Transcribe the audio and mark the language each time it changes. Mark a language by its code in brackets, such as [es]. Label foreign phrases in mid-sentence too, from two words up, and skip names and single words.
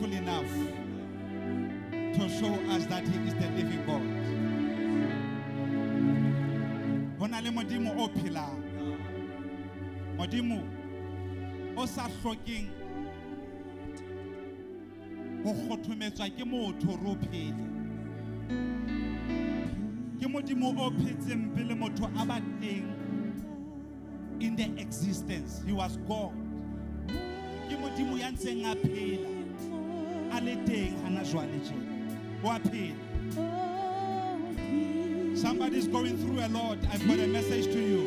[en] enough to show us that He is the living God. [st] Hona le Modimo o phelang. Modimo o sa hlokeng ho kgothometswa ke motho ro phele. Ke Modimo o phetseng pele motho a ba teng [en] in the existence. He was God. [st] Ke Modimo ya ntseng a phela a le teng hana jwale tjena. Wa phela. [en] Somebody's going through a lot. I've got a message to you.